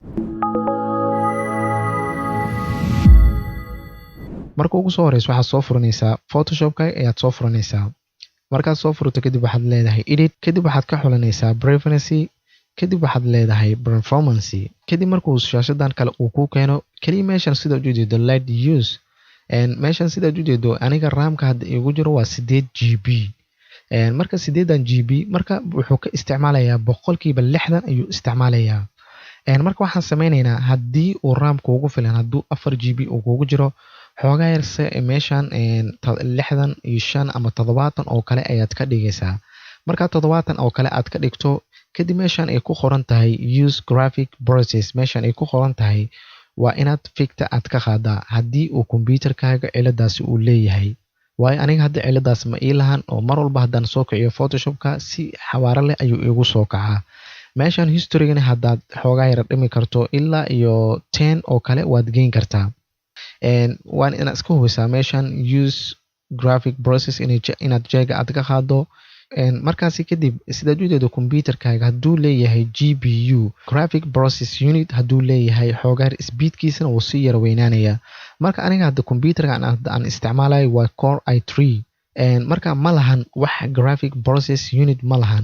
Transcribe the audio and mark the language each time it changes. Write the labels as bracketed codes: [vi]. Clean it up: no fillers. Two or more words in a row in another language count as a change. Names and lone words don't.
[so] Marka ugu soo horeyso waxaad soo furanaysaa Photoshop-ka ayaad soo furanaysaa. Markaad soo furto kadib waxaad leedahay edit, kadib waxaad ka xulanaysaa preference, kadib waxaad leedahay performance. Kadib markuu shaashadan kale uu ku keeno kaliya meeshan sida u jeedo [en] let use [so] meeshan sida u jeedo aniga RAM-ka hadda igu jiro waa 8GB. marka 8GB marka wuxuu ka isticmaalayaa 60% ayuu isticmaalayaa. marka waxaan sameynaynaa haddii uu RAM-ka ugu filan hadduu 4GB uu kugu jiro xoogaa yar meeshan 65 ama 70 oo kale ayaad ka dhigaysaa. marka 70 oo kale aad ka dhigto kadib meeshan ay ku qoran tahay [en] use graphic process [so] meeshan ay ku qoran tahay waa inaad ficta aad ka qaadaa haddii uu computer-kaaga ciladaasi uu leeyahay. waayo aniga hadda ciladaas ma ii lahan oo mar walba haddaan soo kiciyo Photoshop-ka si xawaare leh ayuu igu soo kacaa. meeshan history-gana haddaad xoogaa yar dhimi karto ilaa iyo 10 oo kale waad geyn kartaa. waan inaad iska hubisaa meeshan [en] use graphic process [so] inaad jeega aad ka qaado. markaasi kadib sidaad u jeedo computer-kaaga hadduu leeyahay [en] GPU graphic process unit [so] hadduu leeyahay xoogaar speedkiisana wuu sii yara weynaanayaa. marka aniga hadda computer-ka aan isticmaalayo waa Core i3 marka ma lahan wax [en] graphic process unit [so] ma lahan.